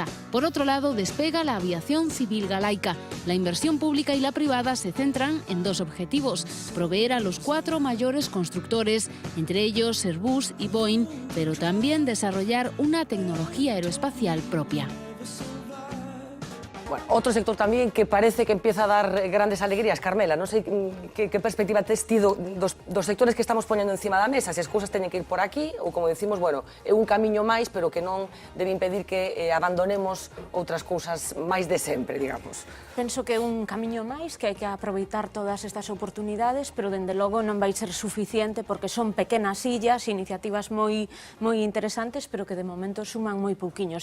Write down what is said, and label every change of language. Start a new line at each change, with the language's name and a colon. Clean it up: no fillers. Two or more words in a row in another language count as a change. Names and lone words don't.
Spanish: Por otro lado, despega la aviación civil galaica. La inversión pública y la privada se centran en 2 objetivos: proveer a los 4 mayores constructores, entre ellos Airbus y Boeing, pero también desarrollar una tecnología aeroespacial propia. Bueno, otro sector también que parece que empieza a dar grandes alegrías,
Galician: Carmela, non sei que perspectiva tes tido dos sectores que estamos poñendo encima da mesa, se as cousas teñen que ir por aquí ou, como decimos, bueno, é un camiño máis, pero que non debe impedir que abandonemos outras cousas máis de sempre, digamos. Penso que é un camiño máis, que hai que aproveitar todas estas oportunidades, pero dende logo non vai ser suficiente porque son pequenas illas, iniciativas moi interesantes, pero que de momento suman moi pouquiño.